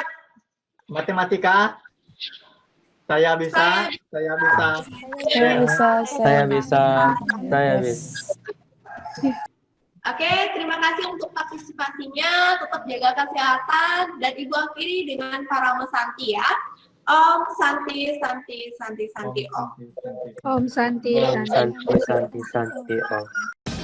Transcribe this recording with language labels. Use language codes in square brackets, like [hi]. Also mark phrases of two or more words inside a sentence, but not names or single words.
[id] Matematika. Saya bisa. Oke, terima kasih untuk partisipasinya, tetap jaga kesehatan, dan Ibu akhiri dengan [sa] para mesanti [id] ya. [sa] Om Santi, Santi, Santi, Santi, Om. Om Santi, Santi, Santi, Santi, Om.